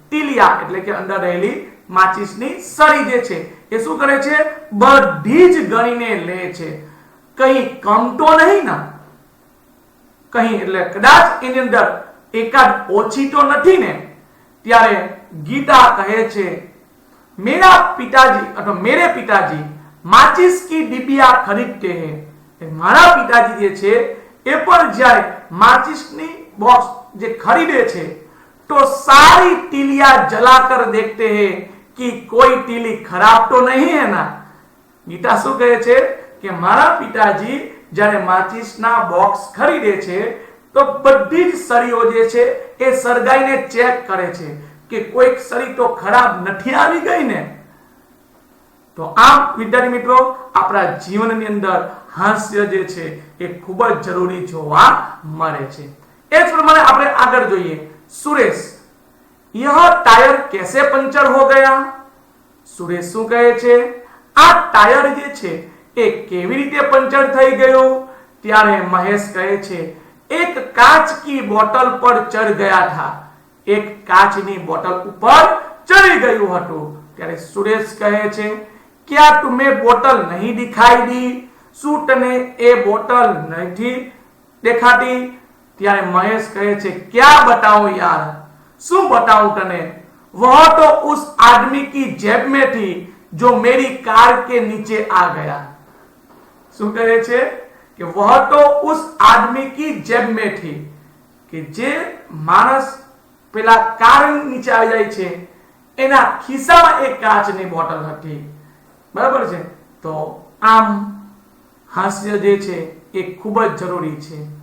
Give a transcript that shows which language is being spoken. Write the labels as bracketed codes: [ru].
[gu] તિલિયા એટલે કે અંદર રહેલી માચિસની સળી જે છે એ શું કરે છે? બધી જ ગણીને લે છે. [hi] કहीं कम तो नहीं ना? [gu] कहीं એટલે કદાચ એની અંદર એકાદ ઓછી તો નથી ને? ત્યારે ગીતા કહે છે [hi] मेरा पिताजी अथवा मेरे पिताजी माचिस की डिबिया खरीदते हैं. [gu] મારા પિતાજી જે છે એ પણ જ્યારે માચિસની બોક્સ જે ખરીદે છે [hi] तो सारी तिलिया जलाकर देखते हैं कि कोई तिली खराब तो नहीं है ना. [gu] गीता શું કહે છે કે મારા પિતાજી જ્યારે માચિસના બોક્સ ખરીદે છે તો બધી જ સળીઓ જે છે એ સળગાઈને ચેક કરે છે કે કોઈક સરી તો ખરાબ નથી આવી ગઈ ને? તો આમ વિદ્યાર્થી મિત્રો, આપણા જીવનની અંદર હાસ્ય જે છે એ ખૂબ જ જરૂરી જોવા મળે છે. એ જ પ્રમાણે આપણે આગળ જોઈએ. [hi] સુરેશ, यह टायर कैसे पंचर हो गया? [gu] સુરેશ શું કહે છે? આ ટાયર જે છે એ કેવી રીતે પંચર થઈ ગયું? ત્યારે મહેશ કહે છે, [hi] એક કાચ की બોટલ પર ચढ़ गया था. [gu] એક કાચની બોટલ ઉપર ચડી ગયું હતું. ત્યારે સુરેશ કહે છે, [hi] क्या तुम्हें बोतल नहीं दिखाई दी? [gu] શું તને એ બોટલ નથી દેખાતી? ત્યારે મહેશ કહે છે, [hi] क्या बताऊं यार? [gu] શું बताऊं તને? [hi] वह तो उस आदमी की जेब में थी जो मेरी कार के नीचे आ गया. [gu] શું કહે છે કે [hi] वह तो उस आदमी की जेब में थी, [gu] કે જે માણસ પેલા કાર નીચે આવી જાય છે એના ખિસ્સામાં એક કાચની બોટલ હતી. બરાબર છે? તો આમ હાસ્ય જે છે એ ખૂબ જ જરૂરી છે.